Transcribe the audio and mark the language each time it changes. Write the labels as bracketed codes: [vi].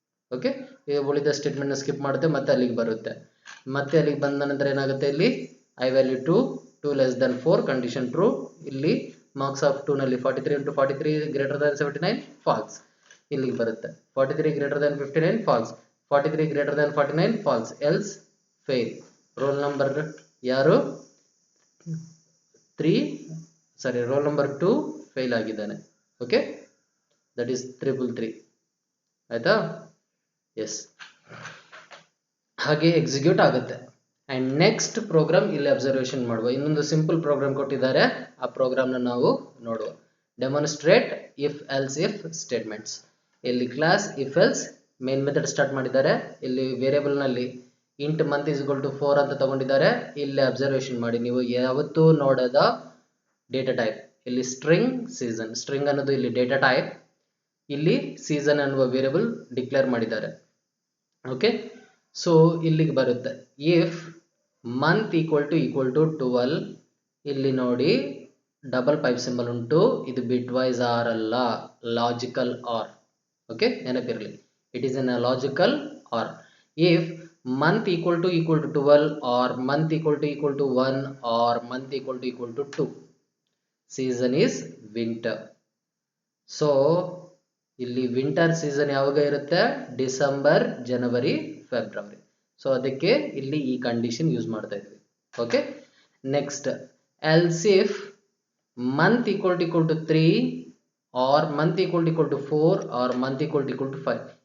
[kn] Okay, ಈಗ ಉಳಿದ statement skip ಮಾಡುತ್ತೆ, ಮತ್ತೆ ಅಲ್ಲಿಗೆ ಬರುತ್ತೆ. ಮತ್ತೆ ಅಲ್ಲಿಗೆ ಬಂದ ನಂತರ ಏನಾಗುತ್ತೆ, ಇಲ್ಲಿ I value 2 less than 4. Condition true. ಇಲ್ಲಿ ಮಾರ್ಕ್ಸ್ ಆಫ್ 2 ನಲ್ಲಿ 43 into 43 ಗ್ರೇಟರ್ ದನ್ 79 ಫಾಲ್ಸ್. ಇಲ್ಲಿಗೆ ಬರುತ್ತೆ. 43 greater than 59 falls. [en] 43 greater than 49 false, else fail. [kn] Roll number ಯಾರು 3 roll number 2 fail ಆಗಿದ್ದಾನೆ. [en] Okay, that is 333. ಆಯ್ತಾ? [kn] ಎಸ್, ಹಾಗೆ ಎಕ್ಸಿಕ್ಯೂಟ್ ಆಗುತ್ತೆ. ಅಂಡ್ ನೆಕ್ಸ್ಟ್ ಪ್ರೋಗ್ರಾಮ್ ಇಲ್ಲಿ ಅಬ್ಸರ್ವೇಷನ್ ಮಾಡುವ. ಇನ್ನೊಂದು ಸಿಂಪಲ್ ಪ್ರೋಗ್ರಾಮ್ ಕೊಟ್ಟಿದ್ದಾರೆ, ಆ ಪ್ರೋಗ್ರಾಮ್ನ ನಾವು ನೋಡುವ. Demonstrate if else if statements. ಇಲ್ಲಿ class if else main method start ಮಾಡಿದ್ದಾರೆ. ಇಲ್ಲಿ ವೇರಿಯಬಲ್ ನಲ್ಲಿ int month is equal to 4 ಅಂತ ತಗೊಂಡಿದ್ದಾರೆ. ಇಲ್ಲಿ ಅಬ್ಸರ್ವೇಷನ್ ಮಾಡಿ, ನೀವು ಯಾವತ್ತೂ ನೋಡದ ಡೇಟಾ ಟೈಪ್. ಇಲ್ಲಿ ಸ್ಟ್ರಿಂಗ್ ಸೀಸನ್, ಸ್ಟ್ರಿಂಗ್ ಅನ್ನೋದು ಇಲ್ಲಿ ಡೇಟಾ ಟೈಪ್, ಇಲ್ಲಿ ಸೀಸನ್ ಅನ್ನುವ ವೇರಿಯಬಲ್ ಡಿಕ್ಲೇರ್ ಮಾಡಿದ್ದಾರೆ. ಓಕೆ, ಸೊ ಇಲ್ಲಿಗೆ ಬರುತ್ತೆ ಇಫ್ ಮಂತ್ ಈಕ್ವಲ್ ಟು 12. ಇಲ್ಲಿ ನೋಡಿ ಡಬಲ್ ಪೈಪ್ ಸಿಂಬಲ್ ಉಂಟು, ಇದು ಬಿಟ್ ವೈಸ್ ಆರ್ ಅಲ್ಲ, ಲಾಜಿಕಲ್ ಆರ್. [en] Okay, ನೆನಪಿರಲಿ, it is an a logical or. If month equal to 12 or month equal to 1 or month equal to 2, season is winter. [kn] So ಇಲ್ಲಿ winter season ಯಾವಾಗ ಇರುತ್ತೆ? December, ಜನವರಿ, February. So ಅದಕ್ಕೆ ಇಲ್ಲಿ ಈ condition use ಮಾಡ್ತಾ ಇದ್ವಿ. [en] Okay, next else if month equal to 3 or month equal to 4 or month equal to 5.